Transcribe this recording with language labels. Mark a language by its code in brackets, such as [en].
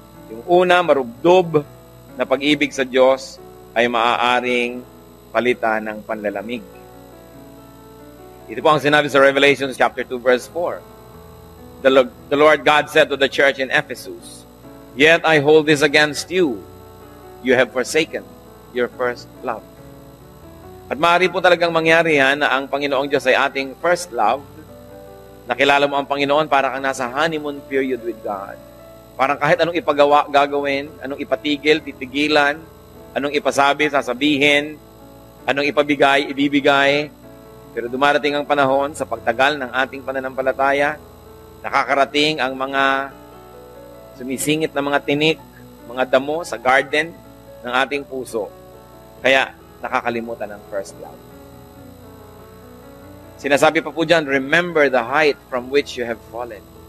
[tl] Yung una, marubdob na pag-ibig sa Diyos ay maaaring palitan ng panlalamig. Ito po ang sinabi sa Revelation chapter 2 verse 4. [en] The Lord God said to the church in Ephesus, "Yet I hold this against you. You have forsaken your first love." [tl] At maaari po talagang mangyari yan na ang Panginoong Diyos ay ating first love. Nakilala mo ang Panginoon para kang nasa [en] honeymoon period with God. [tl] Parang kahit anong ipagawa, gagawin, anong ipatigil, titigilan, anong ipasabi, sasabihin, anong ipabigay, ibibigay. Pero dumarating ang panahon sa pagtagal ng ating pananampalataya, nakakarating ang mga sumisingit na mga tinik, mga damo sa garden ng ating puso. Kaya, nakakalimutan ng first love. Sinasabi pa po dyan, [en] remember the height from which you have fallen.